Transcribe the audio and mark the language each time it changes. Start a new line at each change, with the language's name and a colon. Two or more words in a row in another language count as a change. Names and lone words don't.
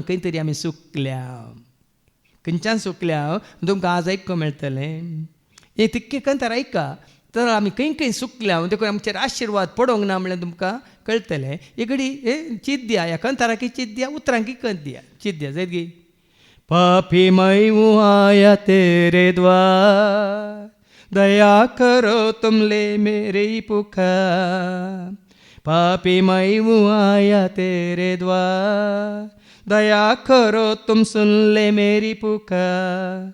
Konkani: खंय तरी आमी चुकल्या. खंयच्यान चुकल्या तुमकां आज आयकूंक मेळटलें. हें तिक्के कंतार आयका तर आमी खंय चुकल्या. देखून आमचेर आशिर्वाद पडोंक ना म्हणल्यार तुमकां कळटलें. एक घडी चीत दिया. ह्या कंताराकी चीत दिया, उतरांकी कंत दिया. चीत दिया जायत गे.
Hindi: पापी मैं हूँ आया तेरे द्वार, दया करो तुम ले मेरी पुकार. पापी मैं हूँ आया तेरे द्वार, दया करो तुम सुन ले मेरी पुकार.